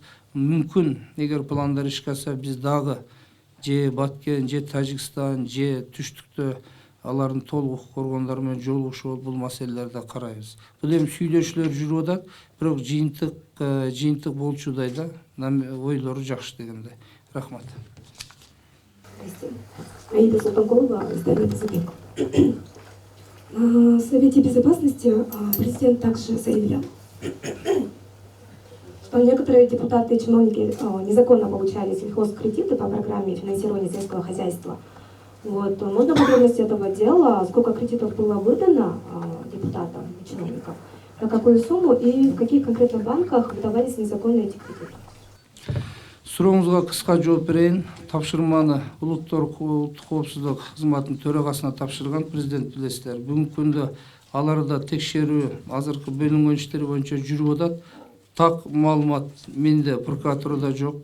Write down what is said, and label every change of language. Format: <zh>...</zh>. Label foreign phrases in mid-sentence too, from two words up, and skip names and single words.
<ky>Мүмкүн эгер пландар ишке ашса, биз дагы же Баткен, же Тажикстан, же түштүктө алардын толук укук коргондору менен жолугушуп бул маселелерди карайбыз. Бул эми сүйлөшүүлөр жүрүп атат, бирок жыйынтык болчудай да, ойлору жакшы дегенде. Рахмат. Аида Султанкулова, издание «Тазабек».</ky> <ru>На Совете Безопасности президент также заявлял, что некоторые депутаты и чиновники незаконно получали сельхозкредиты по программе финансирования сельского хозяйства. Вот. Можно подробности этого дела, сколько кредитов было выдано депутатам и чиновникам? на какую сумму и в каких конкретно банках выдавались незаконно эти кредиты?</ru> <ky>Сурооңузга кыска жооп берейин. Тапшырманы улуттук коопсуздук кызматынын төрагасына тапшырган президент билесиздер. Бүгүнкү күндө аларда текшерүү азыркы бөлүнгөн иштер боюнча жүрүп атат. Так маалымат менде прокуратурада жок.</ky>